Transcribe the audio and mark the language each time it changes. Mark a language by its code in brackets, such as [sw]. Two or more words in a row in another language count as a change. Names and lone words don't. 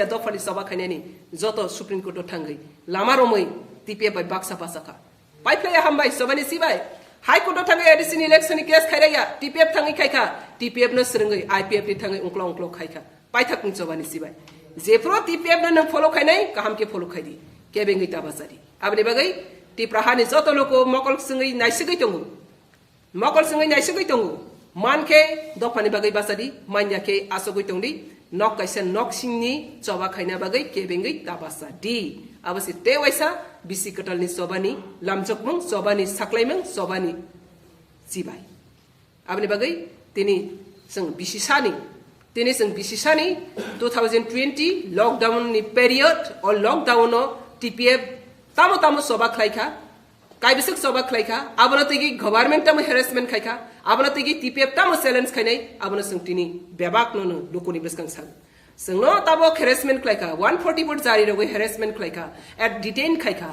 [trk] दफानि सभा खाइनानि जतो [en] Supreme Court [trk] थांगै लामा रमै टीपीएफ बाइबाक्सा पासाखा पाइफ्लाया हामबाय सबानि सिबाय [en] High Court [trk] थांगै एडिशन [en] election case [trk] खाइराया टीपीएफ थांगै खाइखा टीपीएफ न सरंगै आईपीएफ नि थांगै उंक्लो खाइखा पाइथाकनि सबानि सिबाय जेफ्रो टीपीएफ न फॉलो खाइनाय काहाम के फॉलो खाइदि केबेंगै ताबासादि आबनि बागै टिप्रा हानि जतो लोको मकल संगै नाइसगै तंगु मानके दफानि बागै बासादि मान्याके आसगै तंगदि नक काइसा नक सिंनि चबा खाइना बागै केबेंगै ताबासादि आबसि तेवैसा बिसि कटलनि सबानि लामजकमं सबानि साक्लाइमं सबानि सिबाय आबनि बागै तिनि जों बिसिसानि 2020 लॉकडाउन नि पीरियड और लॉकडाउन टीपीएफ तामो सभा खाइखा काइबिसक सभा खाइखा आबनतगी गवर्नमेंट तामो हेरेसमेंट खाइखा आबनतगी टीपीएफ तामो चैलेंज खाइनाय आबन संतिनि बेबाक नो लुकुनि बिसकां सान जोंनो ताबो हेरेसमेंट खाइखा 140 बोर्ड जारि रगै हेरेसमेंट खाइखा एट डिटेन खाइखा